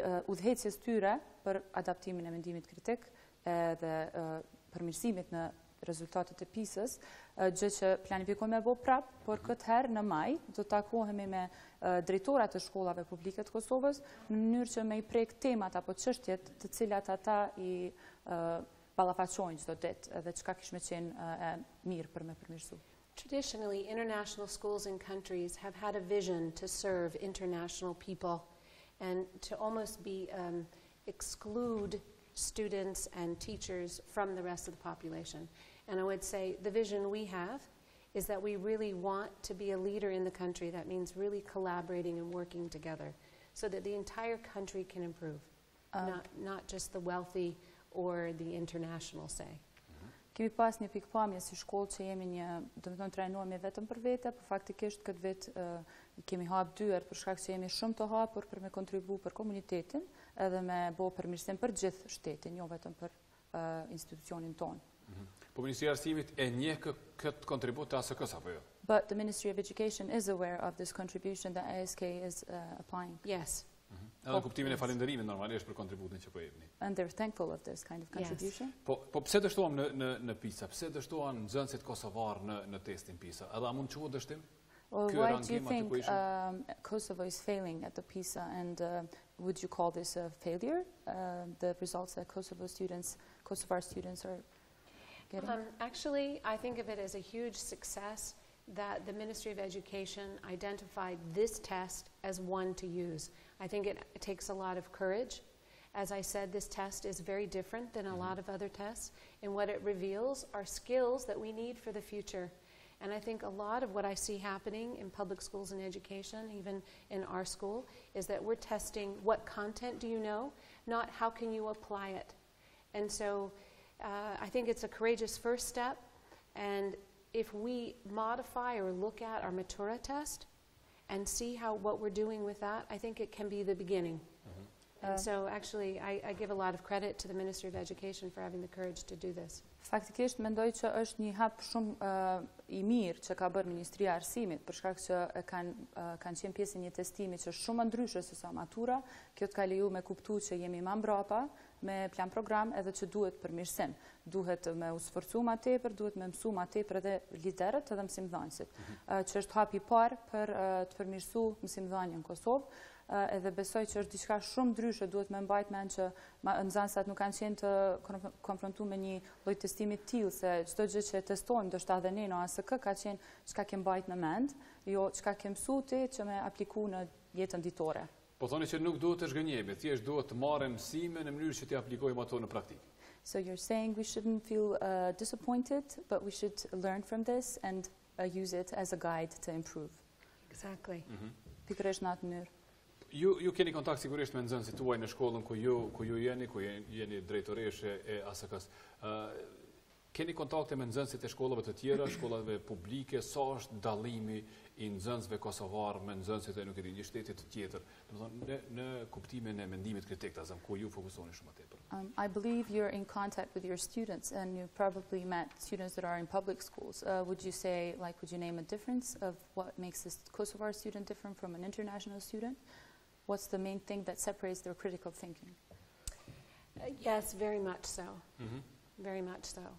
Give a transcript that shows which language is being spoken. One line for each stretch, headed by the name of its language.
Albanian: udhëheqjes tyre për adaptimin e mendimit kritik dhe përmirësimit në rezultatet e PISA-s, gjë që planifikojmë me bo prap, por këtë herë në maj do të takohemi me drejtorat të shkollave publike të Kosovës në mënyrë që me i prek temat apo çështjet të cilat ata i ballafaqojnë çdo ditë dhe çka kishme qenë mirë për me përmirësu.
English: Traditionally, international schools and countries have had a vision to serve international people and to almost be exclude students and teachers from the rest of the population. And I would say the vision we have is that we really want to be a leader in the country. That means really collaborating and working together so that the entire country can improve. not just the wealthy or the international, say.
Albanian: Kemi pas një pikpamje si shkollë që jemi trajnohemi vetëm për vete, por faktikisht këtë vit kemi hap dyer për shkak që jemi shumë të hapur për me kontribu për komunitetin edhe me bo përmirësim për gjithë shtetin, jo vetëm për institucionin tonë. Po Ministria e Arsimit e njeh këtë kontribut të ASK-s apo jo?
English: But the Ministry of Education is aware of this contribution that ASK is applying. Yes.
Albanian: Edhe kuptimin e falënderimit normalisht për kontributin që po jepni.
English: And they're thankful of this kind of contribution.
Albanian: Po pse dështuam në PISA? Pse dështuan nxënësit kosovar në testin PISA? Edhe a mund të quhet dështim?
English: Well, why do you think Kosovo is failing at the PISA, and would you call this a failure, the results that Kosovar students are getting? Actually, I think of it as a huge success that the Ministry of Education identified this test as one to use. I think it takes a lot of courage. As I said, this test is very different than a lot of other tests, and what it reveals are skills that we need for the future. And I think a lot of what I see happening in public schools and education, even in our school, is that we're testing what content do you know, not how can you apply it. And so I think it's a courageous first step, and if we modify or look at our Matura test and see what we're doing with that, I think it can be the beginning. And so actually I give a lot of credit to the Ministry of Education for having the courage to do this.
Albanian: Faktikisht mendoj që është një hap shumë I mirë që ka bërë Ministria e Arsimit, për shkak që kanë qenë pjesë një testimi që është shumë ndryshe se sa matura. Kjo të ka leju me kuptu që jemi më mbrapa me plan program edhe që duhet përmirësim. Duhet me u sforcu ma tepër, duhet me mësu ma tepër edhe liderët edhe mësimdhënësit. Që është hap I parë për të përmirësu mësimdhënien në Kosovë. Edhe besoj që është diçka shumë ndryshe, duhet me mbajt mend që nxënësat nuk kanë qenë të konfrontuar me një lloj testimi të tillë, se çdo gjë që testojmë, ndoshta edhe ne në ASK ka qenë çka ke mbajt në mend, jo çka ke mësuar ti që me apliku në jetën ditore. Po thoni që nuk duhet të zhgënjemi, thjesht duhet të marrim mësime në mënyrë që t'i aplikojmë ato në praktikë.
English: So you're saying we shouldn't feel disappointed, but we should learn from this and use it as a guide to improve. Exactly.
Albanian: Pikërisht në atë mënyrë. Ju keni kontakt sigurisht me nxënësit tuaj në shkollën ku ju jeni drejtoreshe e ASK-s. Keni kontakte me nxënësit e shkollave të tjera, shkollave publike, sa është dallimi I nxënësve kosovar me nxënësit e një shteti të tjetër, domethënë në kuptimin e mendimit kritik, ku ju fokusoni shumë tepër.
English: I believe you're in contact with your students, and you probably met students that are in public schools. Would you name a difference of what makes this Kosovar student different from an international student? What's the main thing that separates their critical thinking? Yes, very much so. Very much so.